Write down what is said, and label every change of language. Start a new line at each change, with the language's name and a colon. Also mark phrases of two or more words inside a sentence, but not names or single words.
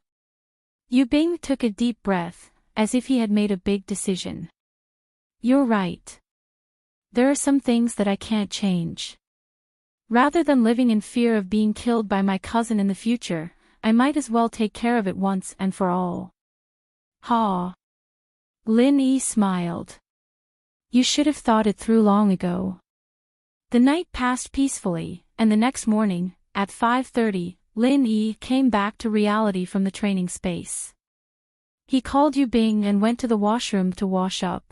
English: Yu Bing took a deep breath, as if he had made a big decision. You're right. There are some things that I can't change. Rather than living in fear of being killed by my cousin in the future, I might as well take care of it once and for all. Ha! Lin Yi smiled. You should have thought it through long ago. The night passed peacefully, and the next morning, at 5:30, Lin Yi came back to reality from the training space. He called Yu Bing and went to the washroom to wash up.